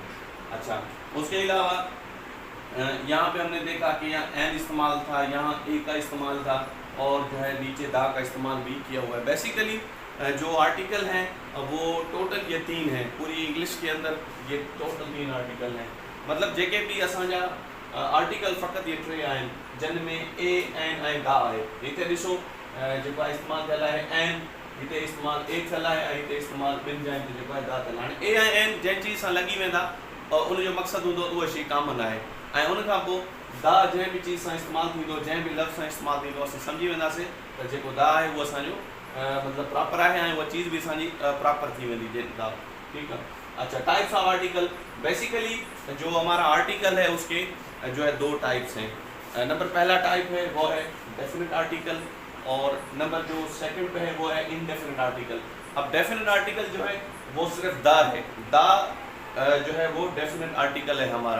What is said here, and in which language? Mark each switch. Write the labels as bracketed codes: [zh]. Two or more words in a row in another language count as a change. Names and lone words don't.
[ur] اچھا، اس کے علاوہ یہاں پہ ہم نے دیکھا کہ یہاں این استعمال تھا، یہاں اے کا استعمال تھا، اور جو ہے نیچے دا کا استعمال بھی کیا ہوا ہے. بیسکلی جو آرٹیکل ہیں وہ ٹوٹل یہ 3 ہیں. پوری انگلش کے اندر یہ ٹوٹل 3 آرٹیکل ہیں. [sd] मतलब जेके भी असांजा आर्टिकल फ़क़ति ये 3 आहिनि, जिन में ए एन ऐं दा आहे. हिते ॾिसो जेको आहे इस्तेमालु थियल आहे एन, हिते इस्तेमालु ए थियल आहे, ऐं हिते इस्तेमालु ॿिनि जाइनि ते जेको आहे दा थियल आहे. हाणे ए ऐं एन जंहिं चीज़ सां लॻी वेंदा उनजो मक़सदु हूंदो उहा शइ कॉमन आहे, ऐं उनखां पोइ दा जंहिं बि चीज़ सां इस्तेमालु थींदो, जंहिं बि लफ़्ज़ सां इस्तेमालु थींदो, असां सम्झी वेंदासीं त जेको दा आहे उहो असांजो मतलब प्रॉपर [ur] ہے، وہ چیز بھی [sd] असांजी प्रॉपर थी वेंदी जे दा. [ur] ٹھیک ہے. अच्छा, [en] types of article. [ur] بیسکلی جو ہمارا آرٹیکل ہے اس کے جو ہے 2 ٹائپس ہیں. نمبر پہلا ٹائپ ہے وہ ہے [en] definite article, [ur] اور نمبر جو سیکنڈ پہ ہے وہ ہے [en] indefinite article. [ur] अब [en] definite article [ur] جو ہے وہ صرف دا ہے۔ دا جو ہے وہ [en] definite article [ur] ہے ہمارا.